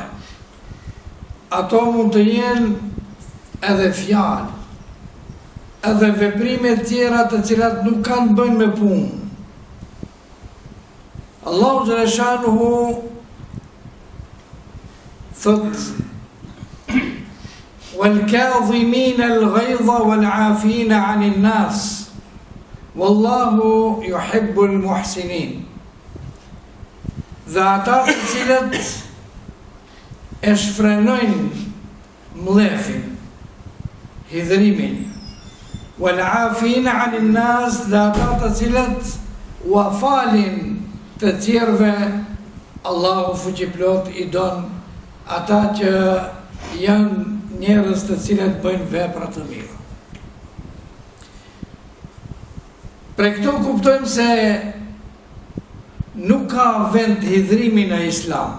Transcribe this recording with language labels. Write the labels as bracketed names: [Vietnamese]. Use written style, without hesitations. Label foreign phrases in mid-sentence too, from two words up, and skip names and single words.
[Albanian] Ato mund të jenë edhe fjalë, edhe veprime tjera të cilat nuk kanë të bëjnë me punë. Allahu xhaleshanuhu thot [Arabic] وَالْكَاظِمِينَ الْغَيْظَ وَالْعَافِينَ عَنِ النَّاسِ وَاللَّهُ يُحِبُّ الْمُحْسِنِينَ. [Albanian] Dhe ata të cilët e shfrenojnë mlefin, hidhrimin, [Arabic] وَالْعَافِينَ عَنِ النَّاسِ, [Albanian] dhe ata të cilët u falin të tjerëve, Allahu fuqiplot i don ata që janë njerëz të cilët bëjnë vepra të mira. Për këto kuptojmë se nuk ka vend hidhrimi në Islam.